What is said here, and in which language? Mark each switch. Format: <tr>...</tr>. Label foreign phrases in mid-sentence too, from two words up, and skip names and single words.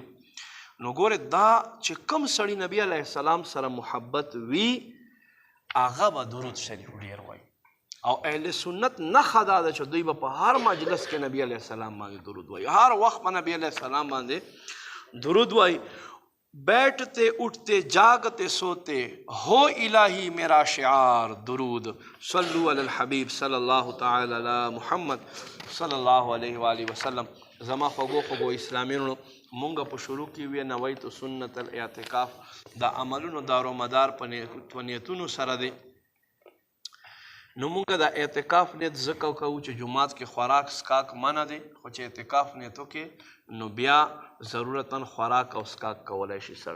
<ps>نو ګورې دا چې کوم سړي نبي</ps> <ar>علیه السلام</ar> <ps>سره محبت وي هغه به درود شریف ډېر وایي. او اهل سنت نښه دا ده چې دوی به په هر مجلس کې نبي</ps> <ar>علیه السلام</ar> <ps>باندې درود وایي، هر وخت به نبي</ps> <ar>علیه السلام</ar> <ps>باندې درود وایي.</ps> <ur>بیٹھتے اٹھتے جاگتے سوتے ہو الہی میرا شعار درود،</ur> <ar>صلو علی الحبیب صلی اللہ تعالی علی محمد صلی اللہ علیہ وآلہ وسلم.</ar> <ps>زما خوږو خوږو اسلامینو، مونږ په شروع کې وی</ps> <ar>نویت سنت الاعتکاف.</ar> <ps>دا عملونو دارو مدار په نیتونو سره دی. نو مونږ د اعتکاف نیت ځکه کوو چې جمعات کې خوراک سکاک منع دی، خو چې اعتکاف نیتو کې نو بیا ضرورتاً خوراک او سکاک کولی شي سړی.</ps>